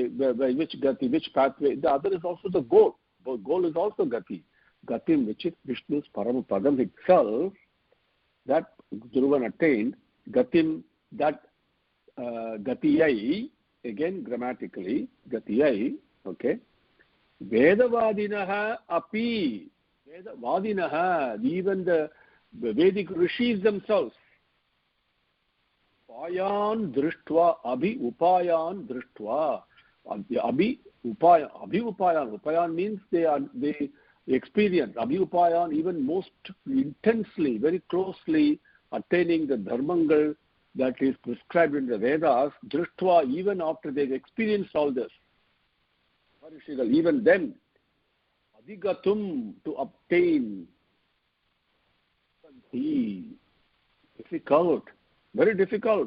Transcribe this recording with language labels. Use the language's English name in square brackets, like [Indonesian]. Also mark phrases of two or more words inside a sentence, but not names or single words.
[English] Which Gati, which pathway? The other is also the goal. The goal is also Gati. Gatim, which is Vishnu's Paramapadam itself, that Dhruvan attained. Gatim, that Gatiyai, again grammatically, Gatiyai, okay. [Sanskrit] वेदवादिनः अपि, वेदवादिनः, [English] even the Vedic rishis themselves. [Sanskrit] उपायन् दृष्ट्वा, अभि उपायन् दृष्ट्वा. अभि उपायन्. [English] Upayan means they experience. [Sanskrit] अभि उपायन्, [English] even most intensely, very closely attaining the dharmangal that is prescribed in the Vedas. Drishtva, even after they've experienced all this. Even then, adhigatum, to obtain, difficult, very difficult.